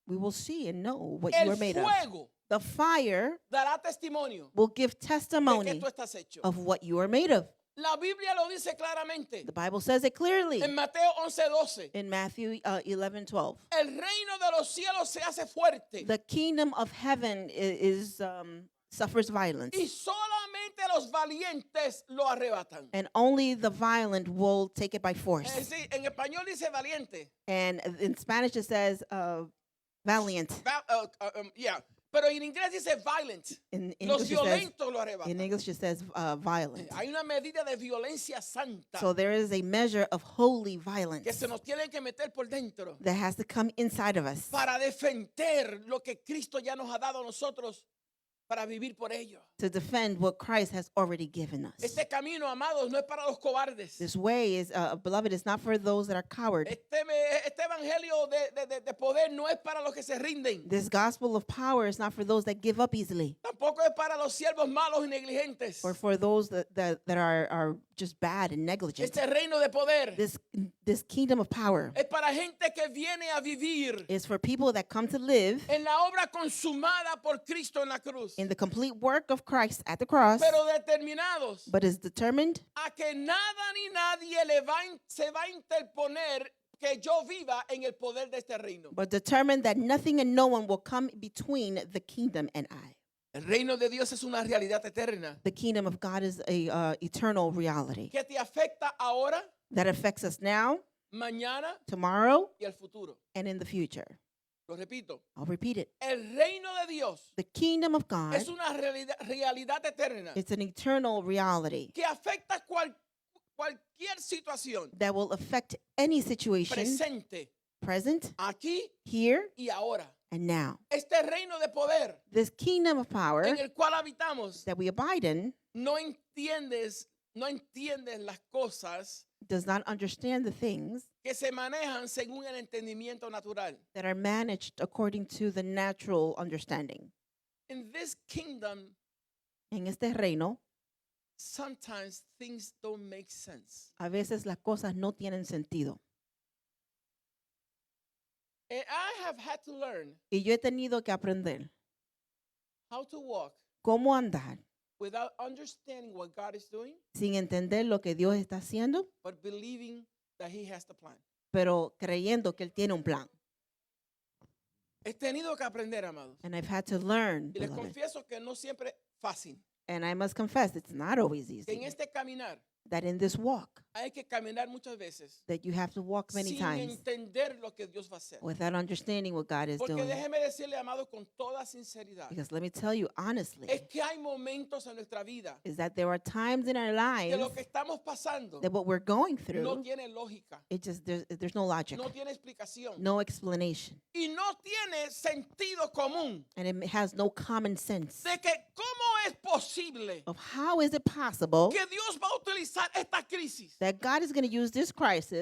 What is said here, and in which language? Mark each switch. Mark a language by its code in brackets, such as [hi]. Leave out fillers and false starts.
[en] We will see and know what [es] El [en] you are made of. [es] fuego [en] The fire [es] dará testimonio [en] will give [es] de qué [en] testimony [es] tú estás hecho. [en] of what you are made of. [es] La Biblia lo dice claramente. [en] The Bible says it clearly [es] En Mateo 11:12. [en] in Matthew 11:12. [es] El reino de los cielos se hace fuerte [en] The kingdom of heaven suffers violence, [es] y solamente solamente a los valientes lo arrebatan. [en] and only the violent will take it by [es] Es [en] force. [es] decir, en español dice valiente. [en] And in Spanish it says valiant. Yeah. [es] Pero en inglés dice violent. [en] In [es] Los [en] English it says, [es] violentos lo arrebatan. [en] in English it says violent. [es] Hay una medida de violencia santa [en] So there is a measure of holy [es] que [en] violence [es] se nos tiene que meter por dentro [en] that has to come inside of us [es] para defender lo que Cristo ya nos ha dado a nosotros para vivir por ello. [en] to defend what Christ has already given us. [es] Este camino, amados, no es para los cobardes. [en] This way is, beloved, is not for those that are coward. [es] Este evangelio de poder no es para los que se rinden. [en] This gospel of power is not for those that give up easily [es] Tampoco es para los siervos malos y negligentes. [en] or for those that are just bad and negligent. [es] Este reino de poder [en] This kingdom of power [es] es para gente que viene a vivir [en] is for people that come to live [es] en la obra consumada por Cristo en la cruz, [en] in the complete work of Christ at the cross, [es] pero determinados [en] but is determined [es] a que nada ni nadie se va a interponer que yo viva en el poder de este reino. [en] but determined that nothing and no one will come between the kingdom and I. [es] El reino de Dios es una realidad eterna [en] The kingdom of God is a eternal reality [es] que te afecta ahora, [en] that affects us now, [es] mañana [en] tomorrow, [es] y el futuro. [en] and in the future. [es] Lo repito, [en] I'll repeat it. [es] el reino de Dios [en] The kingdom of God [es] es una realidad eterna [en] is an eternal reality [es] que afecta cualquier situación [en] that will affect any situation, [es] presente, [en] present, [es] aquí [en] here, [es] y ahora. [en] and now. [es] Este reino de poder [en] This kingdom of power [es] en el cual habitamos, [en] that we abide in [es] no entiendes las cosas [en] does not understand the things [es] que se manejan según el entendimiento natural. that are managed according to the natural understanding. [en] In this kingdom, [es] En este reino, [en] sometimes things don't make sense. [es] a veces las cosas no tienen sentido. [en] And I have had to learn [es] Y yo he tenido que aprender [en] how to walk [es] cómo andar [en] without understanding what God is doing, [es] sin entender lo que Dios está haciendo, [en] but believing that He has the plan. [es] pero creyendo que Él tiene un plan. He tenido que aprender, amados. [en] And I've had to learn, [es] Y les [en] beloved. [es] confieso que no siempre fácil. [en] And I must confess, it's not always [es] Que en [en] easy. [es] este caminar [en] That in this walk, [es] hay que caminar muchas veces [en] that you have to walk many [es] sin [en] times [es] entender lo que Dios va a hacer. [en] without understanding what God is [es] Porque [en] doing. [es] déjeme decirle, amado, con toda sinceridad, [en] Because let me tell you honestly, [es] es que hay momentos en nuestra vida [en] is that there are times in our [es] que [en] lives [es] lo que estamos pasando [en] that what we're going [es] no [en] through, [es] tiene lógica, [en] it just there's no logic, [es] no tiene explicación [en] no explanation, [es] y no tiene sentido común [en] and it has no common sense [es] de que cómo es posible [en] of how is it possible [es] que Dios va a utilizar esta crisis [en] that God is going to use this crisis